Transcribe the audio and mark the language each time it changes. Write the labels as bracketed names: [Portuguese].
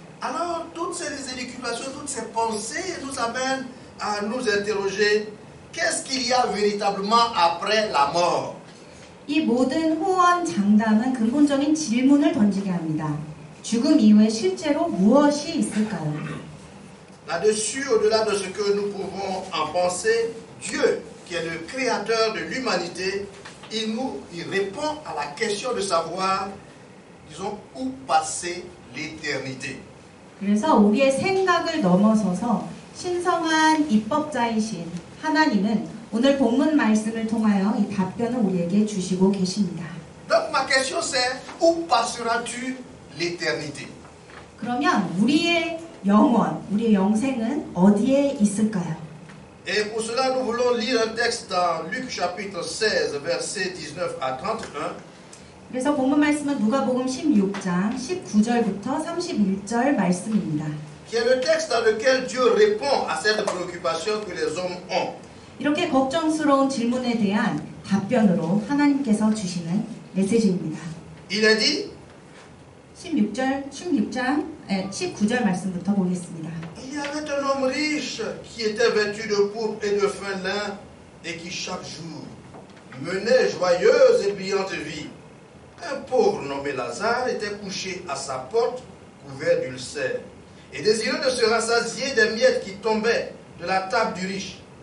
[French] Alors, toutes ces élucubrations, toutes ces pensées nous amènent à nous interroger qu'est-ce qu'il y a véritablement après la mort? [Korean] 이 모든 호언 장담은 근본적인 질문을 던지게 합니다. 죽음 이후에 실제로 무엇이 있을까요? [French] Là-dessus, au-delà de ce que nous pouvons en penser, Dieu, qui est le créateur de l'humanité, il répond à la question de savoir, disons, où passer l'éternité. [Korean] 그래서 우리의 생각을 넘어서서 신성한 입법자이신 하나님은 오늘 본문 말씀을 통하여 이 답변을 우리에게 주시고 계십니다. [French] Donc ma question c'est, où passeras-tu l'éternité? [Korean] 그러면 우리의 영원, 우리의 영생은 어디에 있을까요? [French] Et pour cela, nous voulons lire un texte dans Luc chapitre 16, versets 19 à 31. [Korean] 그래서 본문 말씀은 누가복음 16장 19절부터 31절 말씀입니다. [French] Qui est le texte dans lequel Dieu répond à cette préoccupation que les hommes ont. [Korean] 이렇게 걱정스러운 질문에 대한 답변으로 하나님께서 주시는 메시지입니다. [French] Il est dit, [Korean] 16장 19절 말씀부터 보겠습니다. [French] il y avait un homme riche qui était vêtu de pourpre et de fin lin et qui chaque jour menait joyeuse et brillante vie. Un pauvre nommé Lazare était couché à sa porte, couvert d'ulcères, et désireux de se rassasier des miettes qui tombaient de la table du riche.